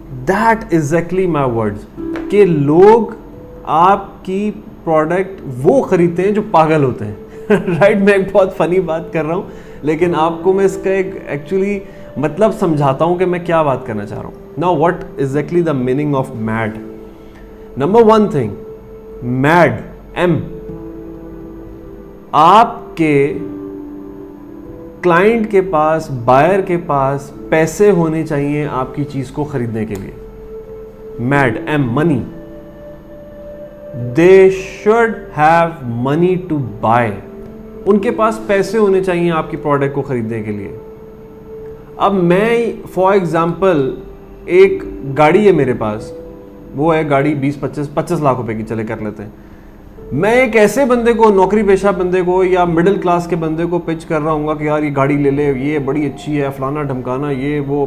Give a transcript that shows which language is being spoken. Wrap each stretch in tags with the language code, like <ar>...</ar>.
<en>That exactly my words,</en> <ur>کہ لوگ آپ کی پروڈکٹ وہ خریدتے ہیں جو پاگل ہوتے ہیں, رائٹ. میں ایک بہت فنی بات کر رہا ہوں, لیکن آپ کو میں اس کا ایک ایکچولی مطلب سمجھاتا ہوں کہ میں کیا بات کرنا چاہ رہا ہوں.</ur> <en>Now what exactly the meaning of mad?</en> <ur>Number one thing, mad, M, آپ کے کلائنٹ کے پاس, بائر کے پاس پیسے ہونے چاہیے آپ کی چیز کو خریدنے کے لیے.</ur> <en>mad, M, money. They should have money to buy.</en> <ur>ان کے پاس پیسے ہونے چاہیے آپ کی پروڈکٹ کو خریدنے کے لیے. اب میں فار ایگزامپل ایک گاڑی ہے میرے پاس, وہ ہے گاڑی 20-25 لاکھ روپے کی, چلے کر لیتے ہیں. میں ایک ایسے بندے کو, نوکری پیشہ بندے کو یا مڈل کلاس کے بندے کو پچ کر رہا ہوں گا کہ یار یہ گاڑی لے لے, یہ بڑی اچھی ہے, فلانا ڈھمکانا, یہ وہ.</ur>